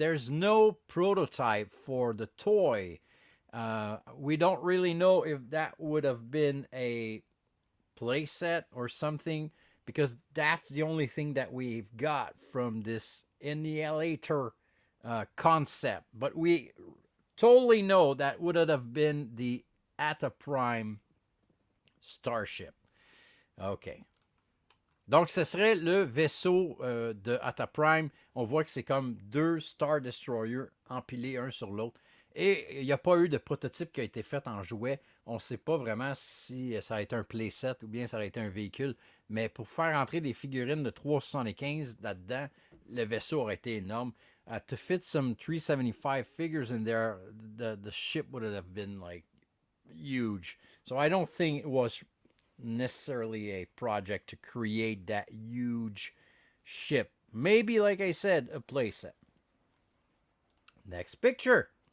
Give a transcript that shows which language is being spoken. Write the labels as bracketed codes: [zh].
[en] There's no prototype for the toy. We don't really know if that would have been a playset or something, because that's the only thing that we've got from this Annihilator concept. But we totally know that would have been the Atha Prime starship. OK. [fr] Donc, ce serait le vaisseau de Atha Prime. On voit que c'est comme deux Star Destroyers empilés un sur l'autre. Et il n'y a pas eu de prototype qui a été fait en jouet. On ne sait pas vraiment si ça a été un playset ou bien ça a été un véhicule. Mais pour faire entrer des figurines de 375 là-dedans, le vaisseau aurait été énorme. [en] To fit some 375 figures in there, the ship would have been like huge. So I don't think it was necessarily a project to create that huge ship. Maybe, like I said, a playset. Next picture.